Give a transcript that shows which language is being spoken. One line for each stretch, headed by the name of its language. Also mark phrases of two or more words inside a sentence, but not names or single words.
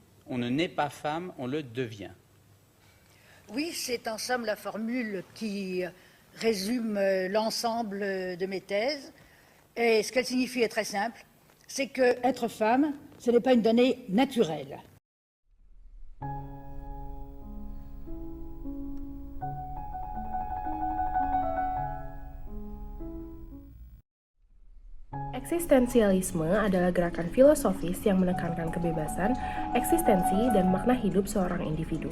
French: On ne naît pas femme, on le devient. Oui, c'est en somme la formule qui résume l'ensemble de mes thèses. Et ce qu'elle signifie est très simple, c'est que être femme, ce n'est pas une donnée naturelle.
Indonesian: Eksistensialisme adalah gerakan filosofis yang menekankan kebebasan, eksistensi, dan makna hidup seorang individu.